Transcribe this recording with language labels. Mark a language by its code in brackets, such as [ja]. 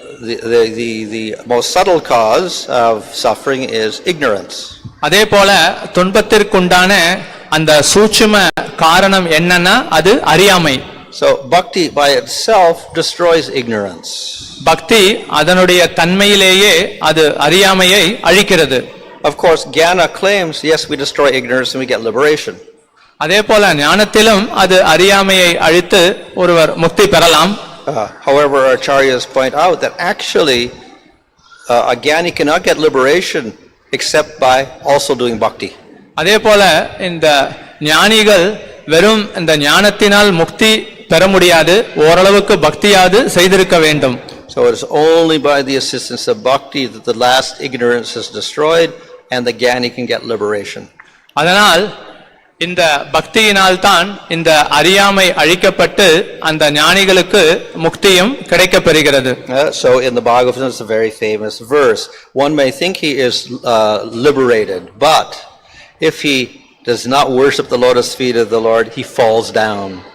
[en] The most subtle cause of suffering is ignorance. [ta] அதே போல துன்பத்திற்குண்டான அந்த சூட்சும காரணம் என்னன்னா அது அறியாமை. [en] So bhakti by itself destroys ignorance. [ta] பக்தி அதனுடைய தன்மையிலேயே அது அறியாமையை அழிக்கிறது. [en] Of course jnana claims yes we destroy ignorance and we get liberation. [ta] அதே போல ஞானத்திலும் அது அறியாமையை அழித்து ஒருவர் முக்தி பெறலாம். [en] However acharyas point out that actually a jnani cannot get liberation except by also doing bhakti. [ta] அதே போல இந்த ஞானிகள் வெறும் இந்த ஞானத்தினால் முக்தி பெற முடியாது, ஓரளவுக்கு பக்தியாவது செய்திருக்க வேண்டும். [en] So it is only by the assistance of bhakti that the last ignorance is destroyed and the jnani can get liberation. [ta] அதனால் இந்த பக்தியினால் தான் இந்த அறியாமை அழிக்கப்பட்டு அந்த ஞானிகளுக்கு முக்தியும் கிடைக்கப் பெறுகிறது. [en] So in the Bhagavatam it's a very famous verse. One may think he is liberated, but if he does not worship the lotus feet of the Lord, he falls down.